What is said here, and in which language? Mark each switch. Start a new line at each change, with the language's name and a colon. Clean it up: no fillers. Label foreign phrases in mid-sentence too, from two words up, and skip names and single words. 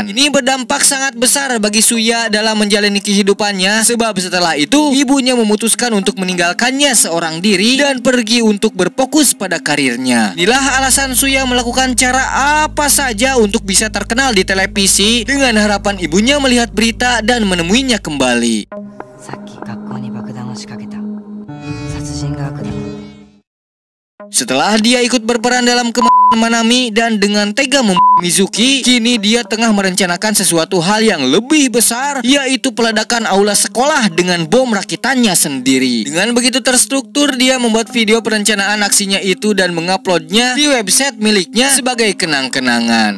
Indonesian: Ini berdampak sangat besar bagi Shuya dalam menjalani kehidupannya, sebab setelah itu ibunya memutuskan untuk meninggalkannya seorang diri dan pergi untuk berfokus pada karirnya. Inilah alasan Shuya melakukan cara apa saja untuk bisa terkenal di televisi dengan harapan ibunya melihat berita dan menemuinya kembali.
Japanese: さっき学校に爆弾を仕掛けた殺人が悪だもん
Indonesian: Setelah dia ikut berperan dalam kematian Manami dan dengan tega membunuh Mizuki, kini dia tengah merencanakan sesuatu hal yang lebih besar, yaitu peledakan aula sekolah dengan bom rakitannya sendiri. Dengan begitu terstruktur, dia membuat video perencanaan aksinya itu dan menguploadnya di website miliknya sebagai kenang-kenangan.